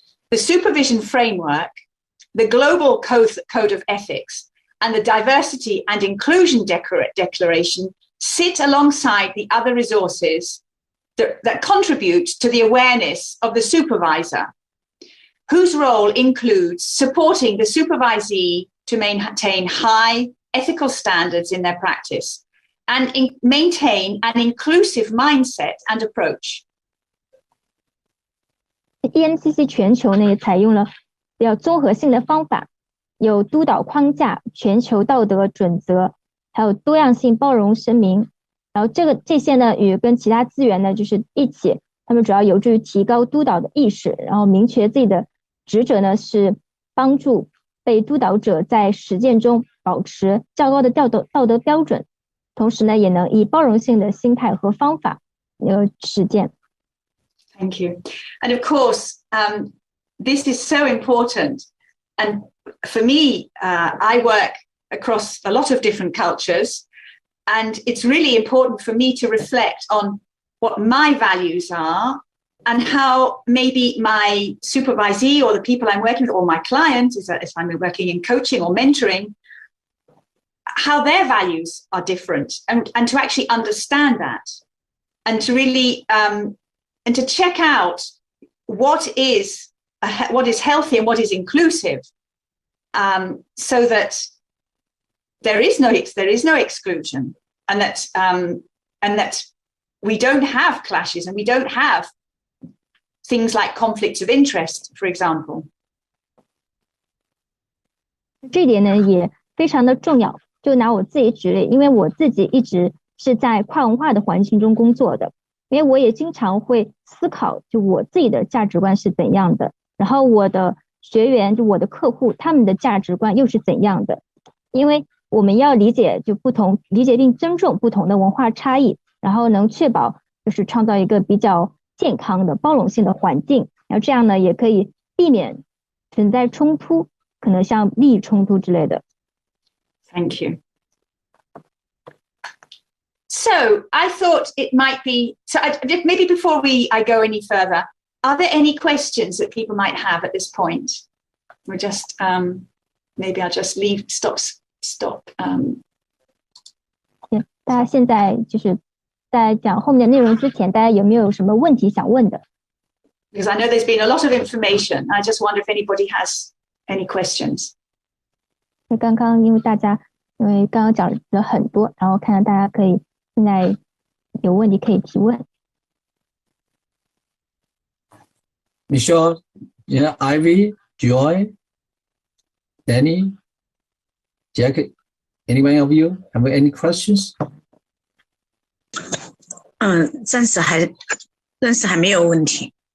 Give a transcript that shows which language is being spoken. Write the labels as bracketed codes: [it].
[en] The supervision framework, the global code of ethics, and the diversity and inclusion declaration sit alongside the other resources that contribute to the awareness of the supervisor, whose role includes supporting the supervisee to maintain high ethical standards in their practice and maintain an inclusive mindset and approach. [zh] EMCC 全球呢也采用了比较综合性的方法，有督导框架、全球道德准则，还有多样性包容声明。然后这些呢跟其他资源呢就是一起，他们主要有助于提高督导的意识，然后明确自己的职责呢是帮助被督导者在实践中保持较高的道德标准，同时呢也能以包容性的心态和方法实践。 [en] Thank you. And of course, this is so important. And for me, I work across a lot of different cultures, and it's really important for me to reflect on what my values are and how maybe my supervisee or the people I'm working with or my client, if I'm working in coaching or mentoring, how their values are different, and to actually understand that and to really and to check out what is healthy and what is inclusive, so that there is no exclusion, and that we don't have clashes and we don't have things like conflicts of interest, for example. [zh] 这点呢也非常的重要。就拿我自己举例，因为我自己一直是在跨文化的环境中工作的，因为我也经常会思考，就我自己的价值观是怎样的，然后我的学员，就我的客户，他们的价值观又是怎样的？因为我们要理解并尊重不同的文化差异，然后能确保就是创造一个比较健康的包容性的环境，然后这样呢也可以避免存在冲突，可能像利益冲突之类的。 [en] Thank you. So I thought it might be, maybe before I go any further, are there any questions that people might have at this point? Maybe I'll just stop [zh] 大家现在就是在讲后面的内容之前，大家有没有什么问题想问的？ [en] Because I know there's been a lot of information. I just wonder if anybody has any questions. [zh] 刚刚因为刚刚讲了很多，然后看到大家可以现在有问题可以提问。 [en] Michelle, Ivy, Joy, Danny, Jack, anyone of you have any questions? [zh] 暂时还没有问题。